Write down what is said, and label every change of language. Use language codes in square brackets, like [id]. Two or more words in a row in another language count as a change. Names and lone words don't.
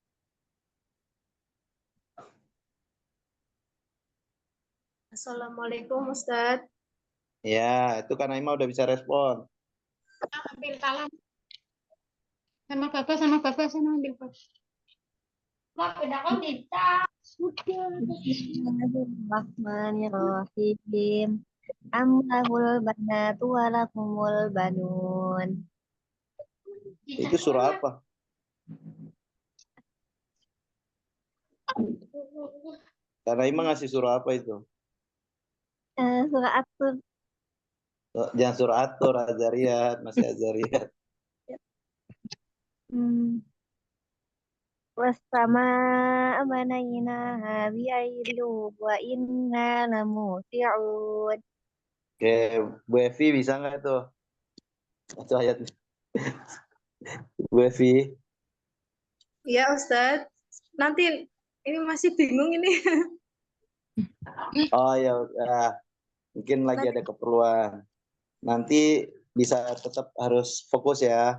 [id] Assalamualaikum Ustadz. Ya, itu Kak Naima udah bisa respon. Ambil kalam. Sama bapak, sama bapak, sama ambil bapak. Wah, bedakan tidak. Sudah. [ar] بسم الله الرحمن الرحيم. أم له البنات ولكم البنون. [id] Itu surah apa? Kak Naima ngasih surah apa itu? Surah At-Tur. Oh, jangan surah At-Tur, Azariyat, masih Azariyat. [ar] والسماء بنيناها بأيد وإنا لموسعون. [id] Oke, Bu Evi bisa nggak tuh? Itu ayatnya. Bu Evi. Ya Ustadz. Nanti ini masih bingung ini. Oh ya udah. Mungkin lagi ada keperluan. Nanti bisa tetap harus fokus ya.